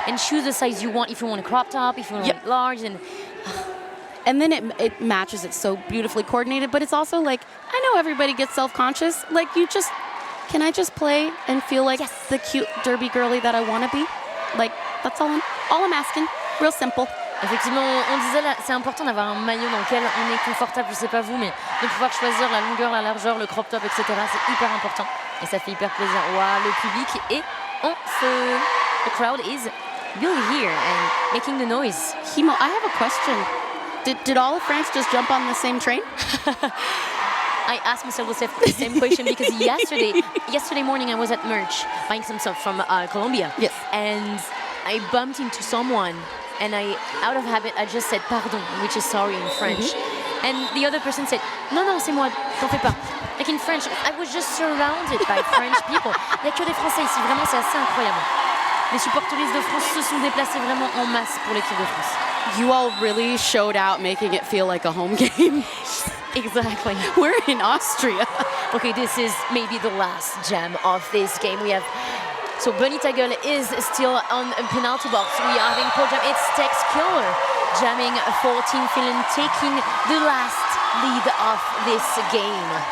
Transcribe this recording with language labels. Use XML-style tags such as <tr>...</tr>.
<en>And choose the size you want, if you want a crop top, if you want it large. And then it matches, it's so beautifully coordinated, but it's also like, I know everybody gets self-conscious, like can I just play and feel like the cute derby girly that I want to be? Like, that's all I'm asking. Real simple.</en> <fr>Effectivement, on disait là, c'est important d'avoir un maillot dans lequel on est confortable, je sais pas vous, mais de pouvoir choisir la longueur, la largeur, le crop top, etc. C'est hyper important et ça fait hyper plaisir. Wow, le public est en feu.</fr> <en>The crowd is really here and making the noise. Himo, I have a question. Did all of France just jump on the same train? I asked myself the same question because yesterday morning I was at Merch buying some stuff from Colombia. Yes. And I bumped into someone and out of habit, I just said pardon, which is sorry in French. And the other person said,</en> <fr>non, c'est moi, t'en fais pas.</fr> <en>Like in French, I was just surrounded by French people.</en> <fr>Il n'y a que des Français ici, vraiment c'est assez incroyable. Les supporteristes de France se sont déplacés vraiment en masse pour l'équipe de France.</fr> <en>You all really showed out, making it feel like a home game. Exactly. We're in Austria. Okay, this is maybe the last jam of this game. We have, so Bunny Tagel is still on a penalty box. We are having pro jam. It's Tex Killer jamming 14 Finland, taking the last lead of this game.</en>